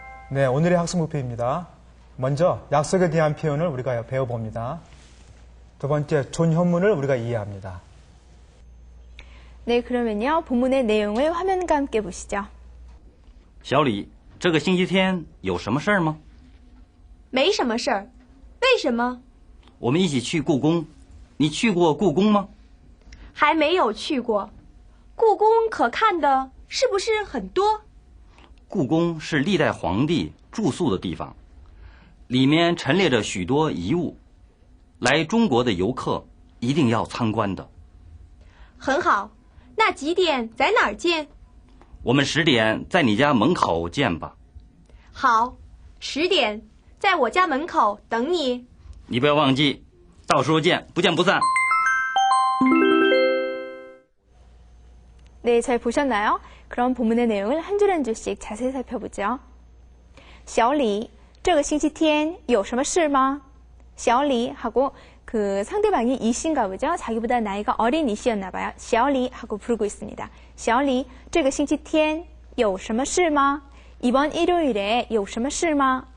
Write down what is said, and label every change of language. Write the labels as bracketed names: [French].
[Korean] 네, 오늘의 학습 목표입니다. 먼저 약속에 대한 표현을 우리가 배워봅니다. 두 번째, 존현문을 우리가 이해합니다. 네, 그러면요, 본문의 내용을 화면과 함께 보시죠. [Chinese] 小李，这个星期天有什么事儿吗？没什么事儿，为什么？我们一起去故宫。你去过故宫吗？还没有去过。故宫可看的是不是很多？故宫是历代皇帝住宿的地方，里面陈列着许多遗物，来中国的游客一定要参观的。很好，那几点在哪儿见？我们10点在你家门口见吧。好，10点在我家门口等你。你不要忘记，到时候见，不见不散。 [Korean] 네, 잘 보셨나요? 그럼 본문의 내용을 한 줄 한 줄씩 자세히 살펴보죠. [Chinese] 小李, 这个星期天有什么事吗? [Korean] 小李 하고 그 상대방이 이씨인가 보죠? 자기보다 나이가 어린 이씨였나 봐요. 小李 하고 부르고 있습니다. [Chinese] 小李,这个星期天有什么事吗? [Korean] 이번 일요일에 [Chinese] 有什么事吗?